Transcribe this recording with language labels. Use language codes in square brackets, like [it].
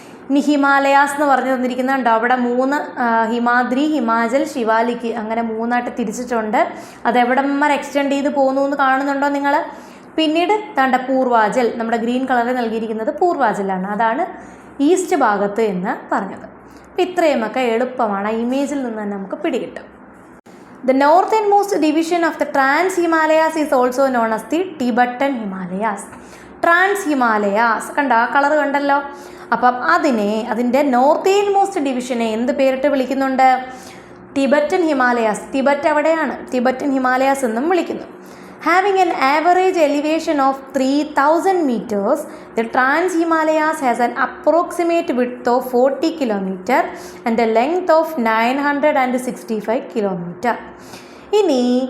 [ml] ഇനി ഹിമാലയാസ് എന്ന് പറഞ്ഞു തന്നിരിക്കുന്നുണ്ടോ? അവിടെ 3 ഹിമാദ്രി, ഹിമാചൽ, ശിവാലിക്ക് അങ്ങനെ 3ആയിട്ട് തിരിച്ചിട്ടുണ്ട്. അതെവിടം വരെ എക്സ്റ്റെൻഡ് ചെയ്ത് പോകുന്നു എന്ന് കാണുന്നുണ്ടോ നിങ്ങൾ? പിന്നീട് തണ്ട പൂർവാചൽ, നമ്മുടെ ഗ്രീൻ കളറിൽ നൽകിയിരിക്കുന്നത് പൂർവാചലാണ്. അതാണ് ഈസ്റ്റ് ഭാഗത്ത് എന്ന് പറഞ്ഞത്. അപ്പം ഇത്രയുമൊക്കെ എളുപ്പമാണ്. ആ ഇമേജിൽ നിന്ന് തന്നെ നമുക്ക് പിടികിട്ടും. [en] The northernmost division of the Trans-Himalayas is also known as the Tibetan Himalayas. [ml] Trans-Himalayas കണ്ടോ? ആ കളർ കണ്ടല്ലോ. അപ്പം അതിൻ്റെ നോർത്തേൺ മോസ്റ്റ് ഡിവിഷനെ എന്ത് പേരിട്ട് വിളിക്കുന്നുണ്ട്? Tibetan Himalayas. ടിബറ്റ് എവിടെയാണ്? ടിബറ്റൻ ഹിമാലയാസ് എന്നും വിളിക്കുന്നു. [en] Having an average elevation of 3000 meters, the Trans-Himalayas has an approximate width of 40 km and a length of 965 km. ഇനി